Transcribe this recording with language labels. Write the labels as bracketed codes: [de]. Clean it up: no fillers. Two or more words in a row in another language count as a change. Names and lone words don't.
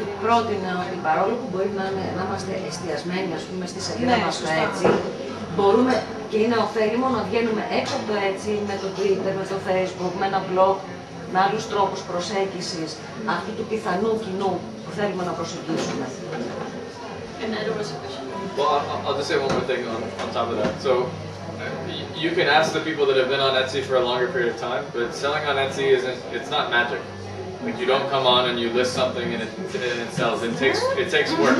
[el] Πρότεινα ότι παρόλο που μπορεί να είμαστε εστιασμένοι, ας πούμε, στη σελίδα μας στο Etsy, μπορούμε και είναι ωφέλιμο να βγαίνουμε έξω από το Etsy, με το Twitter, με το Facebook, με ένα blog, με άλλους τρόπους προσέγγισης αυτού του πιθανού κοινού που θέλουμε να προσεγγίσουμε. [en] Well, I'll just say one more thing on top of that. So, you can ask the people that have been on Etsy for a longer period of time, but selling on Etsy it's not magic. Like, you don't come on and you list something and it sells. It takes work.